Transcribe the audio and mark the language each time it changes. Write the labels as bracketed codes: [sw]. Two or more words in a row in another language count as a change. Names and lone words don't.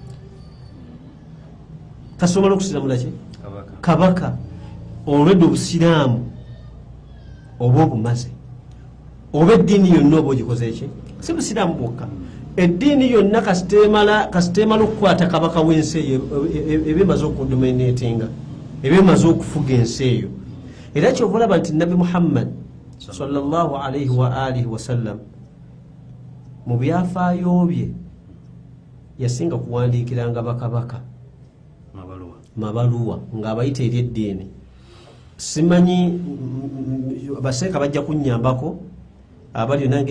[lg] kasita omala okusiramula ki kabaka olwedde obusiraamu oba obumaze oba eddiini yonna oba ogikoze eki si busiraamu bwokka eddiini yonna kasita emala okukwata kabaka w'ensi eyo eba emaze okudominatinga eba emaze okufuga ensi eyo era kyova olaba nti Nabbi Muhammad [ar] sallallahu alaihi wa alihi wasallam [lg] mu byafaayo bye yasinga kuwandiikiranga bakabaka mabaluwa ng'abayita eri eddiini simanyi baseeka bajja kunnyambako abali nange